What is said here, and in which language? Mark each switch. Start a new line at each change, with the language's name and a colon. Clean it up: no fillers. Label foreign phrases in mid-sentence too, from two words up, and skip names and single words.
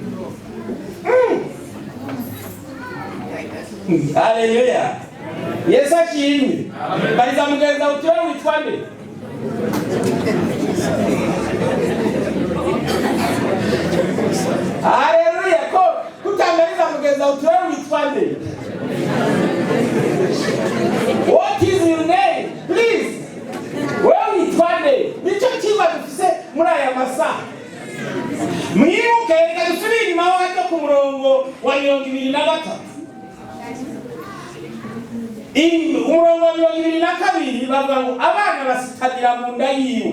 Rundi: Haleluya. Yesu ashimwe. Bariza mugenza uti wewe witwa nde? Haleluya. Ko kutamaliza mugenza uti wewe witwa nde?
English: What is your name? Please.
Rundi: Wewe witwa nde? Nico kiba dufise muri aya masaha. Mwibuke reka dusubire inyuma ho ku murongo wa 23. Umurongo wa 22 bavuga ngo abana basitanira mu nda yiwe.